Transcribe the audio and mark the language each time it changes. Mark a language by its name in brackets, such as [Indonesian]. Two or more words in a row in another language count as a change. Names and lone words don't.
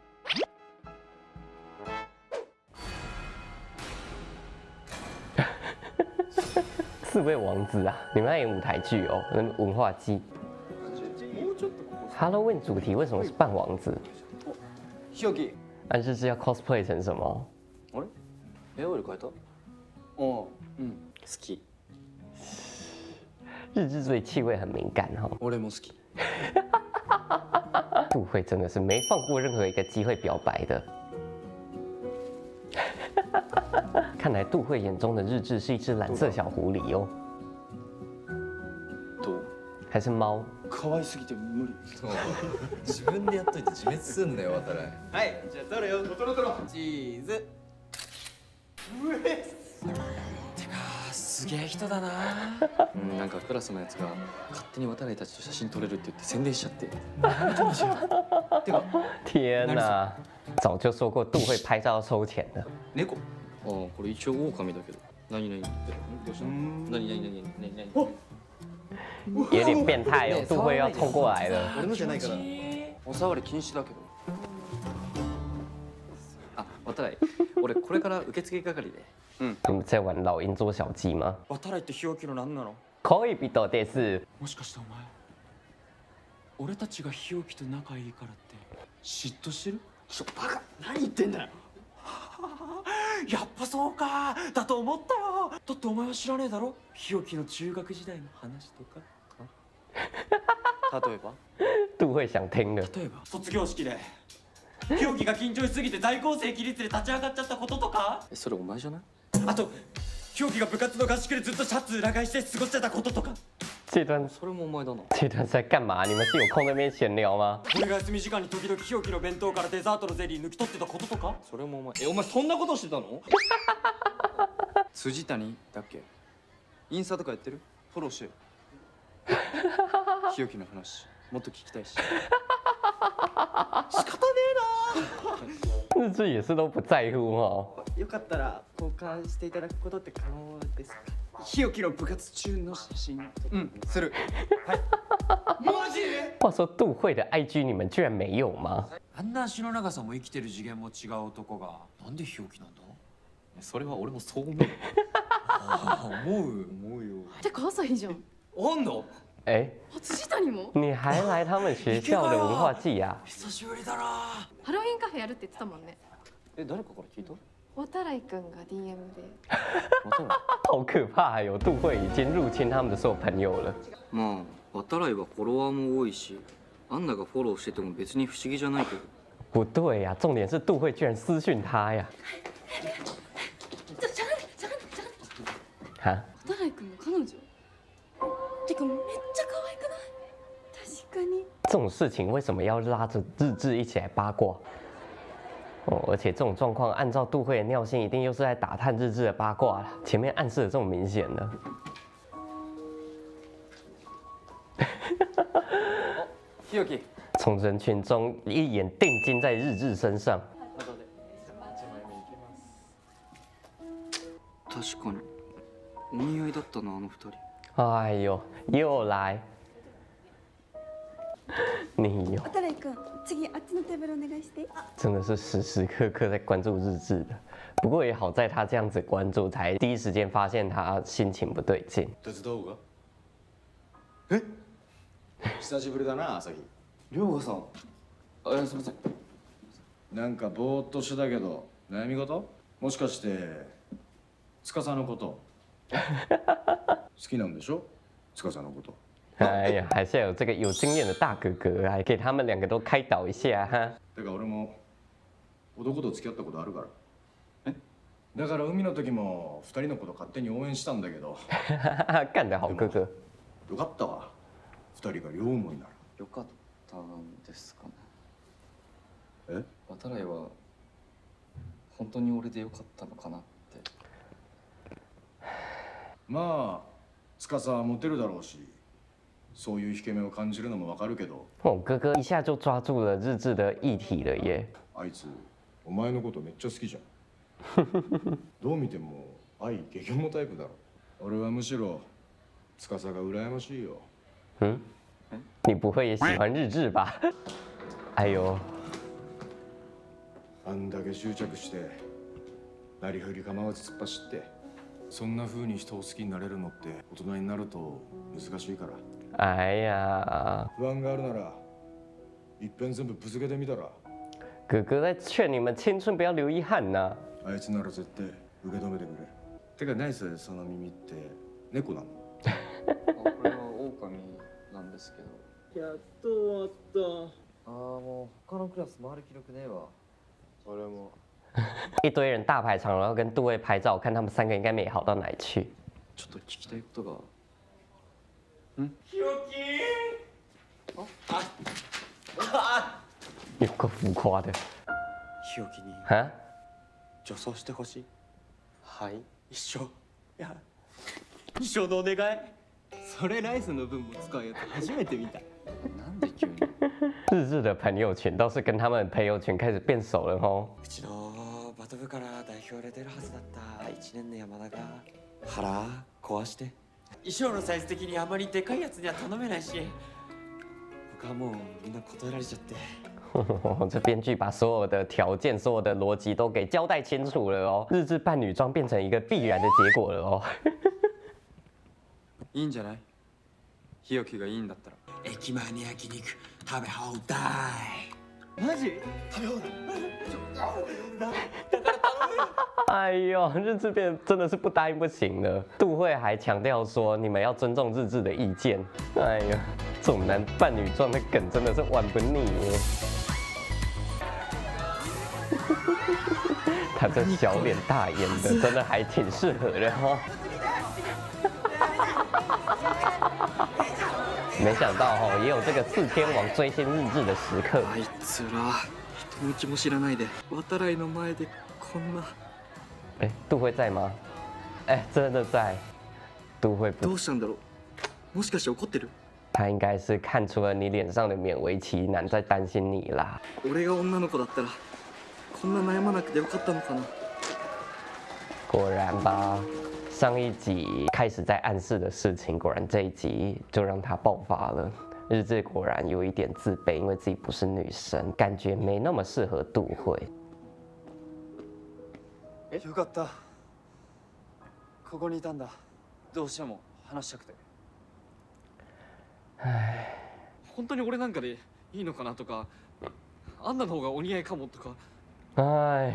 [Chinese] 四位王子啊，你们在演舞台剧哦，文化季。Halloween 主题为什么是扮王子？日置。那就是要 cosplay 成什么？ [Japanese] あれ？俺変えた？好き。 [Chinese] 日志对气味很敏感哈。 [Japanese] 俺も好き。 [Chinese] 杜慧真的是没放过任何一个机会表白的。看来杜慧眼中的日志是一只蓝色小狐狸哦。 [Japanese] どう？ [Chinese] 还是猫？ [Japanese] 可愛すぎて無理。そう自分でやっといて自滅すんだよ渡来。はい、じゃあ撮るよ。撮ろう撮ろう。チーズ。てかすげえ人だな。なんかクラスのやつが勝手に渡来たちと写真撮れるって言って宣伝しちゃって。てか [Chinese] 天哪！早就说过杜慧拍照要收钱的。 [Japanese] 猫？ああこれ一応狼だけど。何々ってどうしたの？何？有点变态哦，杜慧要冲过来了。俺のじゃないから。お触り禁止だけど。あ渡来俺これから受付係で。 [Chinese] 你们在玩老鹰捉小鸡吗？ [Japanese] 渡来って日置の何なの？恋人です。もしかしてお前、俺たちが日置と仲いいからって嫉妬してる？バカ、何言ってんだよ。やっぱそうか、だと思ったよ。だってお前は知らねえだろ、日置の中学時代の話とか。例えば？ [Chinese] 杜慧想听了。 [Japanese] 例えば卒業式で日置が緊張しすぎて在校生起立で立ち上がっちゃったこととか。それお前じゃない？あと日置が部活の合宿でずっとシャツ裏返して過ごしてたこととか。 [Chinese] 这段 [Japanese] それもお前だな。 [Chinese] 这段是在干嘛？你们是有空在那边闲聊吗？ [Japanese] 俺が休み時間に時々日置の弁当からデザートのゼリー抜き取ってたこととか。それもお前。お前そんなことしてたの？辻谷だっけ？インスタとかやってる？フォローしてよ。日置の話もっと聞きたいし。仕方ねえな。 [Chinese] 日志也是都不在乎哦。 [Japanese] よかったら交換していただくことって可能ですか？日置の部活中の写真。する。はい。マジ？ [Chinese] 话说杜慧的 IG 你们居然没有吗？ [Japanese] あんな足の長さも生きてる次元も違う男がなんで日置なんだ？それは俺もそう思う。思うよ。てか朝日じゃん。あんの？ [Chinese] 哎， [Japanese] 辻谷も？ [Chinese] 你还来他们学校的文化季呀？ [Japanese] 久しぶりだな。ハロウィンカフェやるって言ってたもんね。誰かから聞いた？渡来くんが DM で。渡来。 [Chinese] 好可怕哟！杜慧已经入侵他们的所有朋友了。 [Japanese] まあ渡来はフォロワーも多いし、アンナがフォローしてても別に不思議じゃないけど。 [Chinese] 不对呀，重点是杜慧居然私讯他呀！哈？ [Japanese] 渡来くんの彼女？てかめっちゃ可愛くない？確かに。 [Chinese] 这种事情为什么要拉着日志一起来八卦？哦，而且这种状况，按照杜慧的尿性，一定又是在打探日志的八卦了。前面暗示的这么明显的。日置。从人群中一眼定睛在日志身上。 [Japanese] 確かにお似合いだったなあの二人。 [Chinese] 哎呦，又来！你哟， [Japanese] 渡来くん、次あっちのテーブルお願いして。 [Chinese] 真的是时时刻刻在关注日志的。不过也好在他这样子关注，才第一时间发现他心情不对劲。 [Japanese] 手伝おうか？え？久しぶりだな朝日。涼河さん。あ、すみません。なんかぼーっとしてたけど悩み事？もしかして司のこと好きなんでしょ？司のこと。 [Chinese] 哎呀，还是要有这个有经验的大哥哥来给他们两个都开导一下哈。 [Japanese] てか俺も男と付き合ったことあるから。え？だから海の時も二人のこと勝手に応援したんだけど。 [Chinese] 干得好哥哥。 [Japanese] よかったわ。二人が両思いなら。よかったんですかね。え？渡来は本当に俺でよかったのかなって。まあ司はモテるだろうし、そういう引け目を感じるのもわかるけど。 [Chinese] 哦，哥哥一下就抓住了日志的议题了耶。 [Japanese] あいつお前のことめっちゃ好きじゃん。どう見ても愛激ョモタイプだろ。俺はむしろ司が羨ましいよ。 [Chinese] 嗯，你不会也喜欢日志吧？哎呦， [Japanese] あんだけ執着してなりふり構わず突っ走って、そんな風に人を好きになれるのって大人になると難しいから。 [Chinese] 哎呀， [Japanese] 不安があるならいっぺん全部ぶつけてみたら。 [Chinese] 哥哥在劝你们青春不要留遗憾呐。 [Japanese] あいつなら絶対受け止めてくれ。てかナイス、その耳って猫なの？これは狼なんですけど。やっと終わった。ああ、もう他のクラス回る気力ねえわ。俺も。 [Chinese] 一堆人大排场，然后跟杜卫拍照，看他们三个应该没好到哪里去。 [Japanese] ちょっと聞きたいことが。 [Chinese] 有够浮夸的。 [Japanese] 日置に [Chinese] 哈？ [Japanese] 女装してほしい。はい。一生。いや、一生のお願い。それライスの分も使うやつ初めて見た。なんで急に。 [Chinese] 日志的朋友圈倒是跟他们朋友圈开始变熟了哦。 [Japanese] うちのバト部から代表で出るはずだった1年の山田が腹壊して。衣装のサイズ的にあまりでかいやつには頼めないし、僕はもうみんな断られちゃって。 [Chinese] 这编剧把所有的条件、所有的逻辑都给交代清楚了哦。日志扮女装变成一个必然的结果了哦。 [Japanese] いいんじゃない？日置がいいんだったら。駅前の焼肉食べ放題。マジ？食べ放題。 [Chinese] 哎呦，日志变真的是不答应不行了。杜慧还强调说，你们要尊重日志的意见。哎呀，这种男扮女装的梗真的是玩不腻耶。他这小脸大眼的，真的还挺适合的哦。没想到哦，也有这个四天王追星日志的时刻。 [Japanese] あいつら人の気も知らないで渡来の前でこんな。 [Chinese] 哎，杜慧在吗？哎，真的在。杜慧不， [Japanese] どうしたんだろう。もしかして怒ってる？ [Chinese] 他应该是看出了你脸上的勉为其难，在担心你啦。 [Japanese] 俺が女の子だったらこんな悩まなくてよかったのかな。 [Chinese] 果然吧，上一集开始在暗示的事情，果然这一集就让他爆发了。日志果然有一点自卑，因为自己不是女生，感觉没那么适合杜慧。 [Japanese] よかった。ここにいたんだ。どうしても話したくて。本当に俺なんかでいいのかなとか、あんなの方がお似合いかもとか。 [Chinese] 哎，